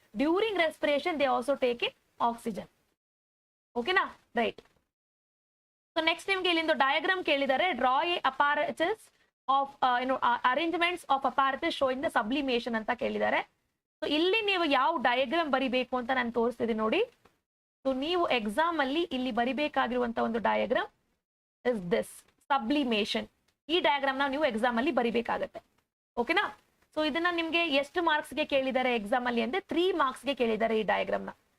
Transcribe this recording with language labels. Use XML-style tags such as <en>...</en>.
<en>During respiration they also take in oxygen. Okay na? Right.</en> <kn>So next ನಿಮ್ಗೆ ಇಲ್ಲಿಂದ diagram ಕೇಳಿದ್ದಾರೆ.</kn> <en>draw a apparatus of arrangements of apparatus showing the sublimation</en> <kn>ಅಂತ ಕೇಳಿದ್ದಾರೆ. So ಇಲ್ಲಿ ನೀವು ಯಾವ ಡಯಾಗ್ರಾಮ್ ಬರಿಬೇಕು ಅಂತ ನಾನು ತೋರಿಸ್ತಿದ್ದೀನಿ ನೋಡಿ. ಸೊ ನೀವು ಎಕ್ಸಾಮ್ ಅಲ್ಲಿ ಇಲ್ಲಿ ಬರಿಬೇಕಾಗಿರುವಂತ ಒಂದು ಡಯಾಗ್ರಾಮ್</kn> <en>is this sublimation.</en> <kn>ಈ ಡಯಾಗ್ರಾಮ್ ನೀವು ಎಕ್ಸಾಮ್ ಅಲ್ಲಿ ಬರಿಬೇಕಾಗತ್ತೆ. ಓಕೆನಾ? ಸೊ ಇದನ್ನ ನಿಮ್ಗೆ ಎಷ್ಟು ಮಾರ್ಕ್ಸ್ ಗೆ ಕೇಳಿದ್ದಾರೆ ಎಕ್ಸಾಮ್ ಅಲ್ಲಿ ಅಂದ್ರೆ 3 ಮಾರ್ಕ್ಸ್ ಗೆ ಕೇಳಿದ್ದಾರೆ ಈ ಡಯಾಗ್ರಾಮ್ ನ.</kn>